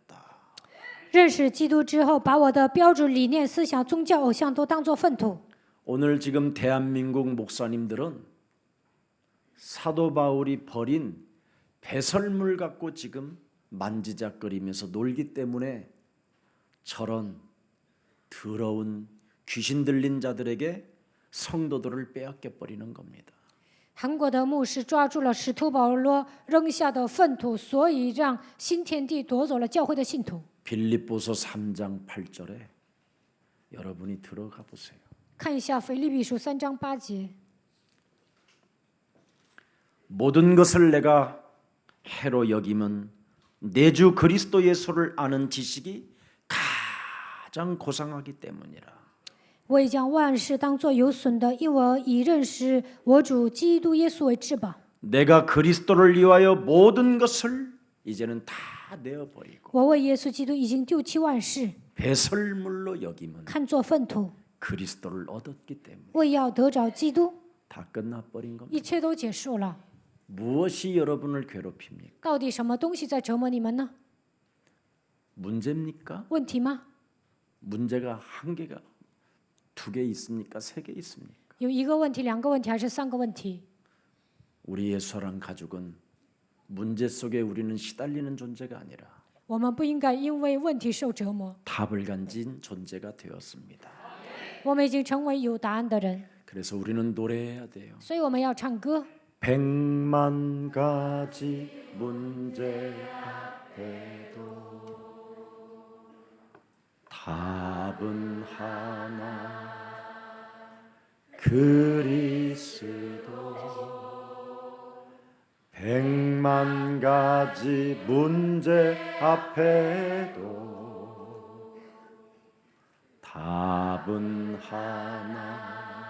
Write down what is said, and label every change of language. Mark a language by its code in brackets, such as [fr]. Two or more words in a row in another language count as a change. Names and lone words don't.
[zh] 认识基督之后，把我的标准、理念、思想、宗教、偶像都当作粪土。 [ko] 오늘 지금 대한민국 목사님들은 사도 바울이 버린 배설물 갖고 지금 만지작거리면서 놀기 때문에 저런 더러운 귀신 들린 자들에게 성도들을 빼앗겨 버리는 겁니다. [zh] 韩国的牧师抓住了使徒保罗扔下的粪土，所以让新天地夺走了教会的信徒。 [ko] 빌립보서 3장 8절에 여러분이 들어가 보세요. [zh] 看一下腓立比书3章8节， [ko] 모든 것을 내가 해로 여김은 내 주 그리스도 예수를 아는 지식이 가장 고상하기 때문이라. [zh] 我已将万事当作有损的，因我以认识我主基督耶稣为至宝。 [ko] 내가 그리스도를 위하여 모든 것을 이제는 다 내어버리고 [zh] 我为耶稣基督已经丢弃万事， [ko] 배설물로 여김은 [zh] 看作粪土， [ko] 그리스도를 얻었기 때문에 [zh] 为要得着基督， [ko] 다 끝나버린 겁니다. [zh] 一切都结束了。 [ko] 무엇이 여러분을 괴롭힙니까? [zh] 到底什么东西在折磨你们呢？ [ko] 문제입니까? [zh] 问题吗？ [ko] 문제가 한 개가 두 개 있습니까? 세 개 있습니까? [zh] 有一个问题、两个问题，还是3个问题？ [ko] 우리의 소랑 가족은 문제 속에 우리는 시달리는 존재가 아니라 [zh] 我们不应该因为问题受折磨， [ko] 답을 가진 존재가 되었습니다. [zh] 我们已经成为有答案的人， [ko] 그래서 우리는 노래해야 돼요. [zh] 所以我们要唱歌。 [ko] 100만 가지 문제 앞에도 답은 하나 그리스도 100만 가지 문제 앞에도 답은 하나